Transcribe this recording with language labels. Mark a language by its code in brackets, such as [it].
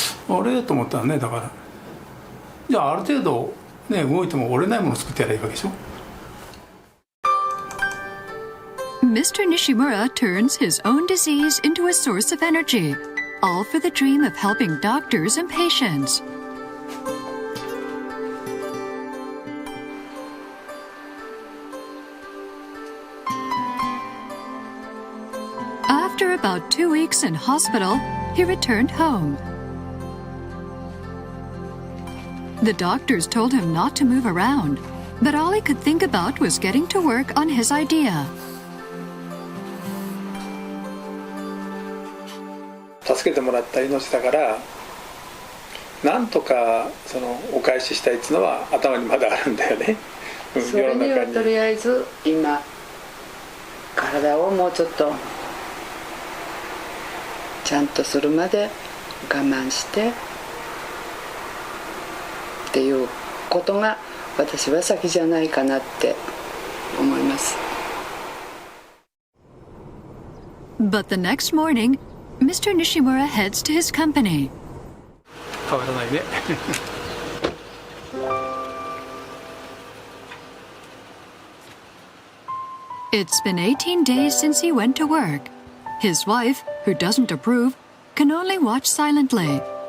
[ja] あれと思ったらね、だからじゃあある程度ね動いても折れないものを作ってやればいいわけでしょ。 [en] Mr. Nishimura turns his own disease into a source of energy, all for the dream of helping doctors and patients. After about 2 weeks in hospital, he returned home. The doctors told him not to move around, but all he could think about was getting to work on his idea. [ja] 助けてもらった命だから、なんとかそのお返ししたいっていうのは頭にまだあるんだよね。それにはとりあえず今体をもうちょっとちゃんとするまで我慢してっていうことが私は先じゃないかなって思います。 [en] But the next morning, Mr. Nishimura heads to his company. [ja] 変わらないね。 [en] It's been 18 days since he went to work. His wife, who doesn't approve, can only watch silently.